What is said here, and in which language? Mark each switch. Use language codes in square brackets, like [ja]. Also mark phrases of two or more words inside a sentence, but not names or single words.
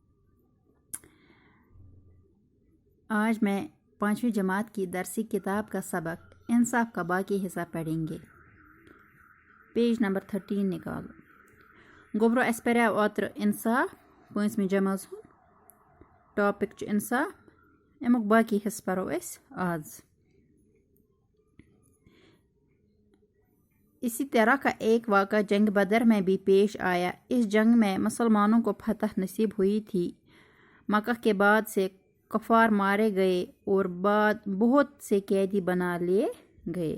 [ur] آج میں 5ویں جماعت کی درسی کتاب کا سبق انصاف کا باقی حصہ پڑھیں گے۔ پیج نمبر 13 نکالو۔ [ks] گوبرو اس پہ اوتر انصاف [ur] 5ویں جماعت [ks] ٹاپک چھ انصاف، امیک باقی حصہ پرو اس آج۔ [ur] اسی طرح کا ایک واقعہ جنگ بدر میں بھی پیش آیا۔ اس جنگ میں مسلمانوں کو فتح نصیب ہوئی تھی۔ مکہ کے بعد سے کفار مارے گئے اور بعد بہت سے قیدی بنا لیے گئے۔